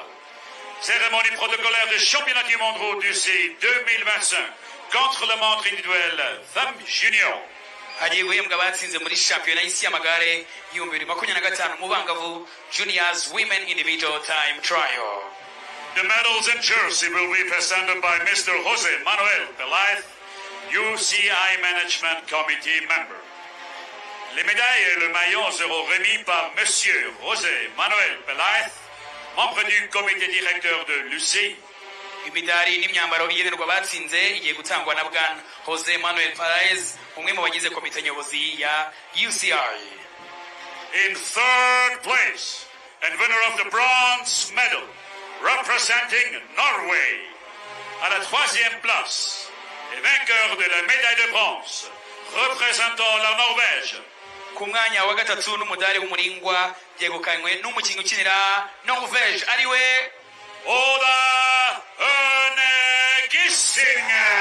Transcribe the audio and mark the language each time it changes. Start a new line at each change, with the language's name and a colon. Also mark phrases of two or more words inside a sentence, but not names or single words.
French: Cérémonie protocolaire de championnat du monde route UCI 2025 contre le montre individuel Femmes Junior.
Kinyarwanda: Hagiye guhembwa abatsinze muri shampiyona y'isi y'amagare y'ibihumbi 2025 mu bangavu
English: Juniors Women Individual Time Trial. The medals and jersey will be presented by Mr. Jose Manuel Pelaez, UCI Management Committee member.
French: Les médailles et le maillot seront remis par Monsieur Jose Manuel Pelaez, membre du comité directeur de l'UCI.
Kinyarwanda: Imidari n'imyambaro bigenerwa batsinze igiye gutangwa na Bwana Jose Manuel Pelaez, umwe mu bagize komite nyobozi ya UCI.
English: In third place, and winner of the bronze medal, representing Norway.
French: À la troisième place, et vainqueur de la médaille de bronze, représentant la Norvège.
Kinyarwanda: Ku mwanya wa gatatu n'umudari w'umuringwa yegukanywe n'umukinnyi ukinira Norvège ariwe Oda Gising.